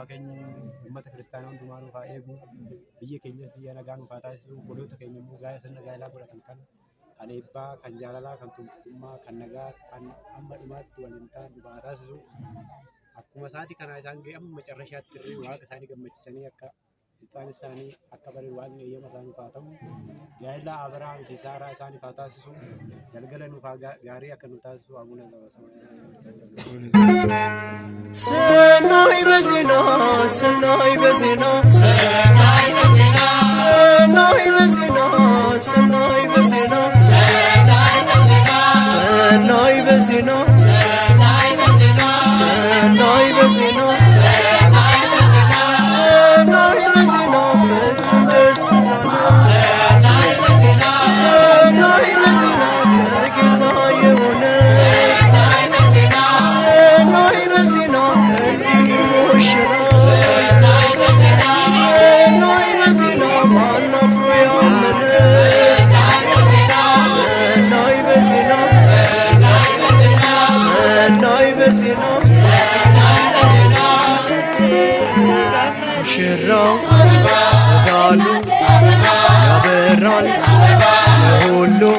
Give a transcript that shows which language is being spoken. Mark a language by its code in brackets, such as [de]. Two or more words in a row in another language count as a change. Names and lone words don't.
[om] kennu uummata kiristaanaa hundumaa nuuf haa eegu biyya keenyas biyya nagaa nuuf haa taasisu godhoota keenya immoo gaa'ela sirna gaa'elaa godhatan kan eebbaa kan jaalalaa kan tokkummaa kan nagaa kan amma dhumaatti waliin ta'an nuuf haa taasisu akkuma isaati kanaa isaan ga'e amma macarrashaatti irree waaqa isaanii gammachisanii akka isaan isaanii akka bareedu waaqni eeyyama isaaniif haa ta'u gaa'ela Abiraam fi Saaraa isaaniif haa taasisu galgala nuuf haa gaarii akka nu taasisu abuna [am] ሰናይ በዜና ሰናይ በዜና ሰናይ በዜና ሰናይ በዜና ሰናይ በዜና ፍጹም ደስታ ነው ሰናይ በዜና ከጌታ የሆነ ሰናይ በዜና እንዲህ ሙሽራ ሰናይ በዜና ማን አፍሮ ያመነ ሰናይ በዜና ሙሽራው ጸዳሉ ያበራል ለሁሉ